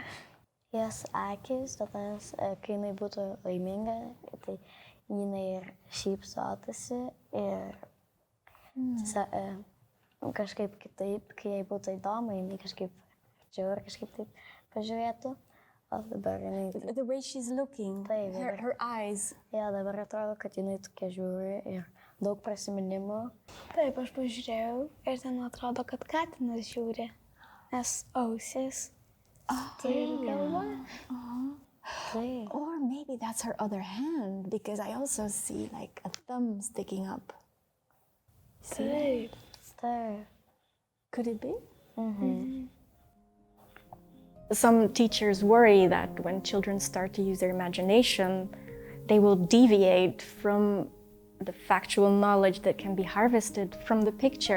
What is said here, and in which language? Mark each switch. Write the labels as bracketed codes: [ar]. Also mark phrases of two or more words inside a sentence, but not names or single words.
[lt] Jos akys, tada, kai jinai būtų laiminga, tai jinai ir šypsotasi ir kažkaip kitaip, kai jai būtų įdomu, jinai kažkaip arčiau ir kažkaip taip pažiūrėtų. O dabar jinai... [en] The way she's looking, [lt] taip, [en] her eyes. [lt] Ja, dabar atrodo, kad jinai tokia žiūri ir daug prasiminimų. Taip, aš pažiūrėjau ir ten atrodo, kad katinas žiūri, nes ausis. Tai ir galva. Taip. [en] Or maybe that's her other hand, because I also see like a thumb sticking up. [lt] Taip. Taip. [en] Could it be? Some teachers worry that when children start to use their imagination, they will deviate from the factual knowledge that can be harvested from the picture.